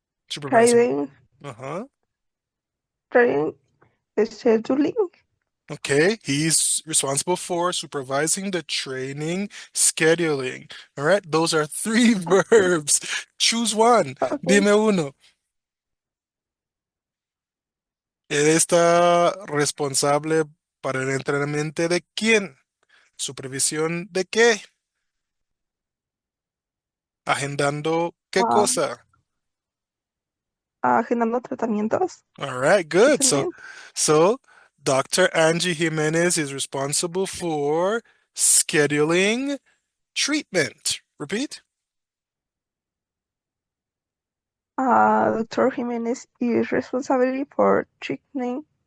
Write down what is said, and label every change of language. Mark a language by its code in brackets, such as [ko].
[en] Supervising. trading, Uh-huh. trading, scheduling. Okay, he's responsible for supervising the training, scheduling. All right, those are three verbs. Choose one. Okay. [es] Dime uno. Él está responsable para el entrenamiento de quién? ¿Supervisión de qué? Agendando qué Ah, cosa? agendando tratamientos. [en] All right, good. So, [es] Excelente. [en] so Dr. Angie Jimenez is responsible for scheduling treatment. Repeat. Dr. Jimenez is responsible for treatment,